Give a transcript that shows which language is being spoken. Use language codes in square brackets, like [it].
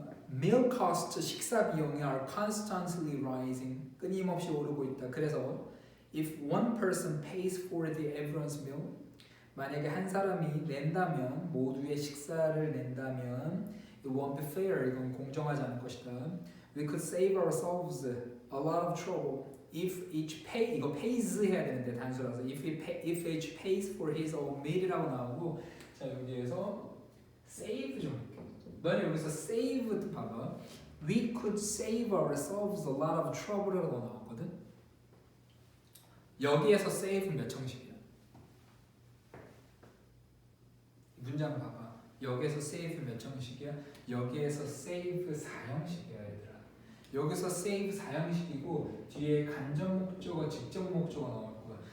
[en] meal cost [ko] 식사 비용이 [en] are constantly rising [ko] 끊임없이 오르고 있다. 그래서 [en] if one person pays for the everyone's meal [ko] 만약에 한 사람이 낸다면 모두의 식사를 낸다면 [en] it won't be fair [ko] 이건 공정하지 않을 것이다. [en] we could save ourselves a lot of trouble if each pay 이거 pays [ko] 해야 되는데 단수라서 [en] if each pays for his own meal이라고 나오고 자 여기에서 save [ko] 좀 너네 여기서 [en] save 봐봐. We could save ourselves a lot of trouble [ko] 이라고 나왔거든. 여기에서 save 몇 형식이야? 문장 봐봐. 여기에서 save 몇 형식이야? 여기에서 save 4형식이야 얘들아. 여기서 save 4형식이고 뒤에 간접 목적어, 직접 목적어 나올 거야.